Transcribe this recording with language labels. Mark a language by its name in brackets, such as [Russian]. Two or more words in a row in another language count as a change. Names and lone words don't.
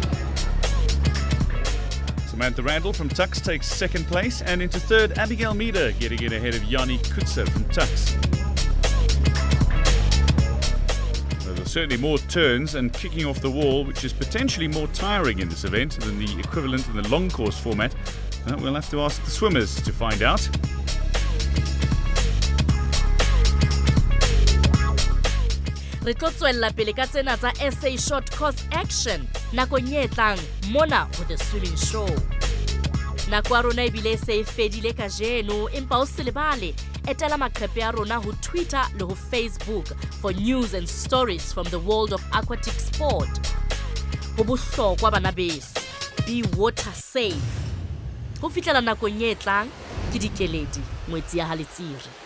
[English] Samantha Randall from Tux takes second place, and into third, Abigail Meader, getting in ahead of Yanni Kutzer from Tux. Certainly more turns and kicking off the wall, which is potentially more tiring in this event than the equivalent in the long course format. We'll have to ask the swimmers to find out. [Southern Sotho] Re tlo tswella pele ka tsena tsa SA Short Course Action nakong e tlang mona ho the Swimming Show. Nako ya rona ebile se e fedile kajeno, empa o se lebale etela maqephe a rona ho Twitter le ho Facebook [English] for news and stories from the world of aquatic sport. [Southern Sotho] Ho bohlokwa bana beso, [English] be water safe. [Southern Sotho] Ho fihlela nakong e tlang, ke Dikeledi Ngwetsi ya Haletsiri.